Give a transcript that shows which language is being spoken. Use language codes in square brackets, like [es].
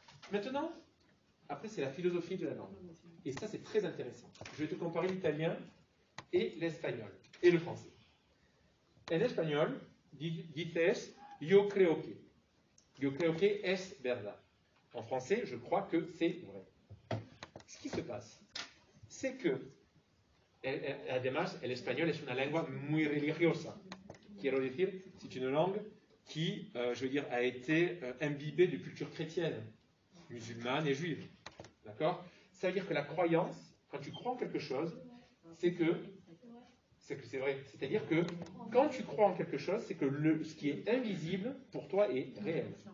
[fr] Maintenant, après, c'est la philosophie de la langue. Et ça, c'est très intéressant. Je vais te comparer l'italien et l'espagnol, et le français. En espagnol, [es] dices yo creo que. Yo creo que es verdad. [fr] En français, je crois que c'est vrai. Ce qui se [es] sé que, además, el español es una lengua muy religiosa. Quiero decir, [fr] c'est une langue qui, je veux dire, a été imbibée de culture chrétienne, musulmane et juive. D'accord? Ça veut dire que la croyance, quand tu crois en quelque chose, c'est que c'est vrai. C'est-à-dire que quand tu crois en quelque chose, c'est que ce qui est invisible pour toi est réel.